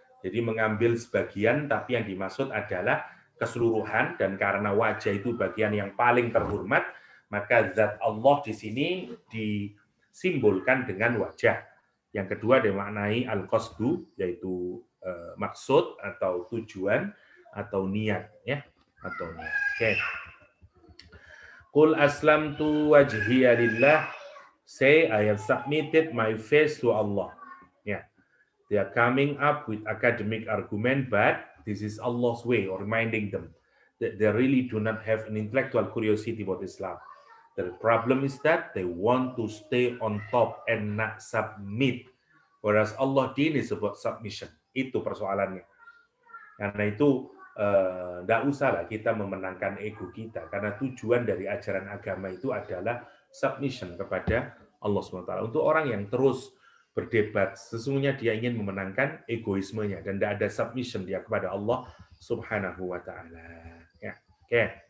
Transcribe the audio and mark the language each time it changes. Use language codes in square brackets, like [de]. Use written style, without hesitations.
[id] Jadi mengambil sebagian tapi yang dimaksud adalah keseluruhan, dan karena wajah itu bagian yang paling terhormat, maka zat Allah di sini disimbolkan dengan wajah. Yang kedua dimaknai al-qasdu, yaitu maksud atau tujuan atau niat, ya, atau niat. [ar] Oke. Qul aslamtu wajhiya lillah. [en] Say I have submitted my face to Allah. Yeah. They are coming up with academic argument, but this is Allah's way, or reminding them that they really do not have an intellectual curiosity about Islam. The problem is that they want to stay on top and not submit. Whereas Allah din is about submission. [id] Itu persoalannya. Karena itu tidak usahlah kita memenangkan ego kita, karena tujuan dari ajaran agama itu adalah submission kepada Allah SWT. Untuk orang yang terus berdebat, sesungguhnya dia ingin memenangkan egoismenya dan tidak ada submission dia kepada Allah Subhanahu wa taala. Ya, oke.